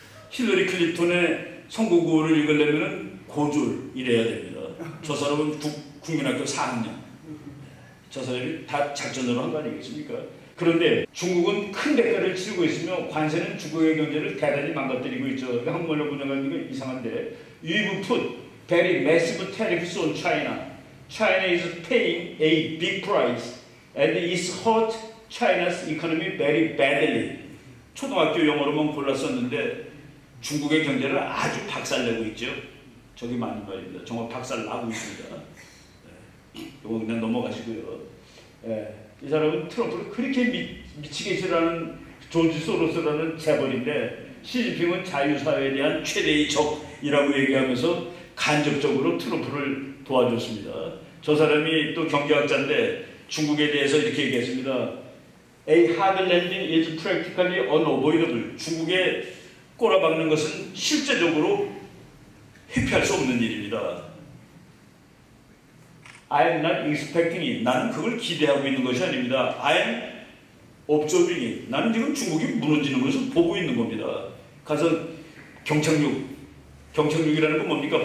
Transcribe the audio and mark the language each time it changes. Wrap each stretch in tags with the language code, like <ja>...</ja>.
<ko>힐러리 클린턴의 선거구호를 읽으려면 고졸 이래야 됩니다. 저 사람은 국민학교 4학년. 저 사람이 다 작전으로 한 거 아니겠습니까? 그런데 중국은 큰 대가를 치르고 있으며 관세는 중국의 경제를 대단히 망가뜨리고 있죠. 한국말로 번역하는 게 이상한데,</ko> <en>We've put very massive tariffs on China. China is paying a big price and it's hurt China's economy very badly.</en> <ko>초등학교 영어로만 골랐었는데 중국의 경제를 아주 박살내고 있죠. 저기 맞는 말입니다. 정말 박살나고 있습니다. 이거 그냥 넘어가시고요. 이 사람은 트럼프를 그렇게 미치게 싫어하는 조지 소로스라는 재벌인데, 시진핑은 자유사회에 대한 최대의 적이라고 얘기하면서 간접적으로 트럼프를 도와줬습니다. 저 사람이 또 경제학자인데 중국에 대해서 이렇게 얘기했습니다.</ko> <en>A hard landing is practically unavoidable.</en> <ko>중국에 꼬라박는 것은 실제적으로 회피할 수 없는 일입니다.</ko> <en>I am not expecting it.</en> <ko>나는 그걸 기대하고 있는 것이 아닙니다.</ko> <en>I am observing it.</en> <ko>나는 지금 중국이 무너지는 것을 보고 있는 겁니다. 가서 경착륙이라는 건 뭡니까?</ko>